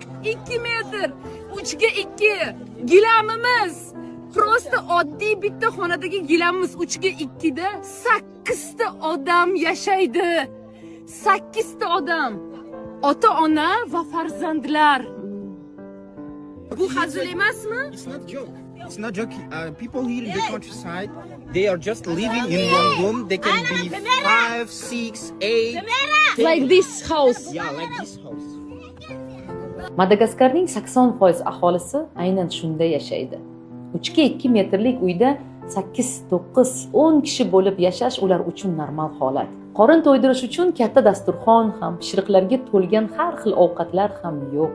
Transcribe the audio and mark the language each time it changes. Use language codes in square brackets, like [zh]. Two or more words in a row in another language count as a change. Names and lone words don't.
[uz] 2 metr, 3 ga 2 gilamimiz. Prosta oddiy bitta xonadagi gilamimiz 3 ga 2 da 8 ta odam yashaydi. 8 ta odam. Ota-ona va farzandlar. Bu hazil emasmi? [en] It's not joke. It's not joke. People here in the countryside, they are just living in one room. They can be 5, 6, 8. Like this house. Yeah, like this house. [uz] Madagaskarning 80% aholisi aynan shunda yashaydi. 3 ga 2 metrlik uyda 8, 9, 10 kishi bo'lib yashash ular uchun normal holat. Qorin to'ydirish uchun katta dasturxon ham, pishiriqlarga to'lgan har xil ovqatlar ham yo'q.